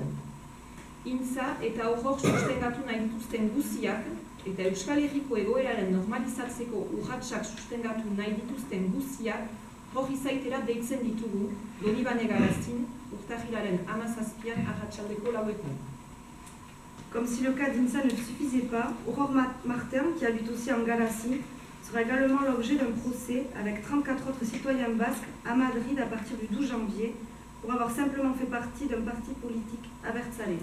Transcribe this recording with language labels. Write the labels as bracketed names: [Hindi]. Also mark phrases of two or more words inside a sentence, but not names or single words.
[Basque] Intza eta horrok sustengatu nahi dituzten guziak, eta Euskal Herriko egoeraren normalizatzeko urratsak sustengatu nahi dituzten guziak, hor izaitera deitzen ditugu Donibane Garazin urtahilaren 17an arratsaldeko 9. [French] Comme si le cas d'Insa ne suffisait pas, Aurore Martin, qui habite aussi en Galatie, sera également l'objet d'un procès avec 34 autres citoyens basques à Madrid à partir du 12 janvier pour avoir simplement fait partie d'un parti politique abertzale.